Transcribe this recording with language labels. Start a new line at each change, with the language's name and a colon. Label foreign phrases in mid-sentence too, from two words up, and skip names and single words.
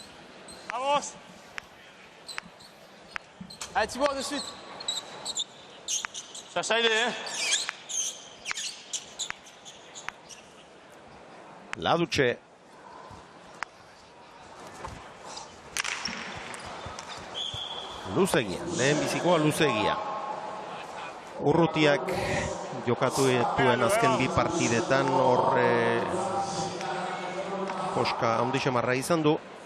Spanish: Vamos.
French: Allez, Thibaut, de suite. Ça Aire,
Basque: Ladutxe. Luzegia, lehen bizikoa luzegia. Urrutiak jokatu duen azken bi partidetan hor koska handixe marra izan du.